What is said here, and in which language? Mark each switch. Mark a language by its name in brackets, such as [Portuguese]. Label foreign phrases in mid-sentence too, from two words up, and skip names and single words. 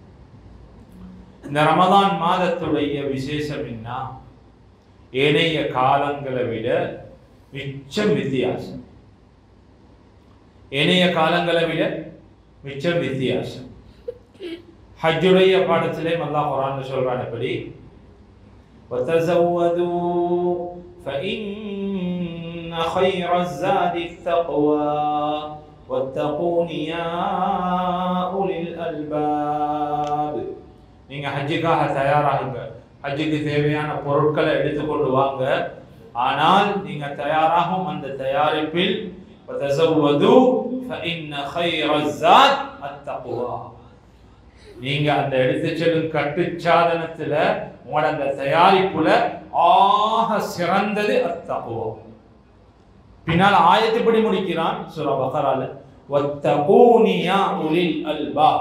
[Tamil] இந்த ரமலான் மாதத்துடைய விசேஷம் என்ன? ஏனைய காலங்களை விட மிச்சம் வித்தியாசம். ஏனைய காலங்களை விட மிச்சம் வித்தியாசம். ஹஜ்ஜுடைய பாடத்திலே அல்லாஹ் குர்ஆன்ல சொல்றான் எப்படி? [Arabic] وَتَزَوَّدُوا فَإِنَّ خَيْرَ الزَّادِ التَّقْوَى وَاتَّقُونِ يَا أُولِي الْأَلْبَابِ. [Tamil] நீங்க ஹஜ்ஜுக்காக தயாராகுங்க, ஹஜ்ஜுக்கு தேவையான பொருட்களை எடுத்துக்கொண்டு வாங்க. ஆனால் நீங்க தயாராகும் அந்த தயாரிப்பில் [Arabic] وَتَزَوَّدُوا فَإِنَّ خَيْرَ الزَّادِ التَّقْوَى. [Tamil] நீங்க அந்த எடுத்து செல்லும் கட்டு சாதனத்துல உங்களோட அந்த தயாரிப்புல ஆக சிறந்தது அத்தக்வா. பின்னால் ஆயத்துப்படி முடிக்கிறான் சூரா பக்ரால [Arabic] واتقون يا أولي الألباب.